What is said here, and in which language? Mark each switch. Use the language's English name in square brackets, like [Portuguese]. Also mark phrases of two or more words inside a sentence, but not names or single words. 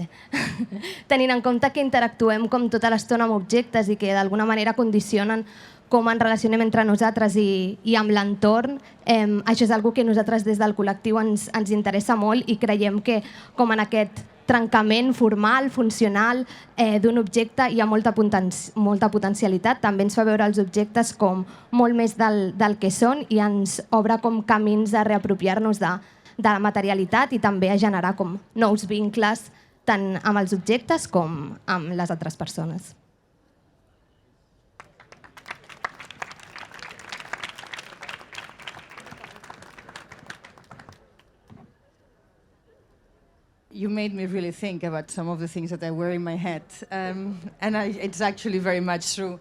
[Catalan] Tenint en compte que interactuem tota l'estona amb objectes i que d'alguna manera condicionen com ens relacionem entre nosaltres i amb l'entorn, això és una cosa que nosaltres des del col·lectiu ens interessa molt, i creiem que com en aquest trencament formal, funcional d'un objecte hi ha molta potencialitat. També ens fa veure els objectes com molt més del que són, i ens obre com camins a reapropiar-nos de la materialitat, i també a generar nous vincles tant amb els objectes com amb les altres persones. [English] You made me really think about some of the things that I wear in my head, and it's actually very much true.